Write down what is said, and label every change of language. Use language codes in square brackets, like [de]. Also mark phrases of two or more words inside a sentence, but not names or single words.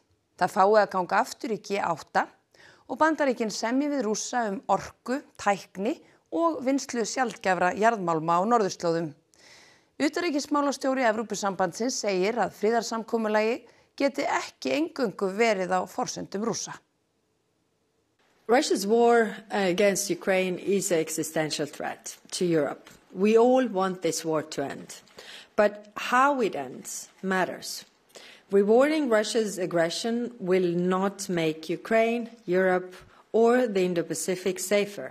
[is] Það fái að ganga aftur í G8 og Bandaríkin semji við Rússa orku, tækni og vinnslu sjaldgæfra jarðmálma á norðurslóðum. Utanríkismálastjóri Evrópusambandsins segir að friðarsamkomulagi geti ekki eingöngu verið á forsendum Rússa. [en] Russia's war against Ukraine is an existential threat to Europe. We all want this war to end. But how it ends matters. Rewarding Russia's aggression will not make Ukraine, Europe, or the Indo-Pacific safer.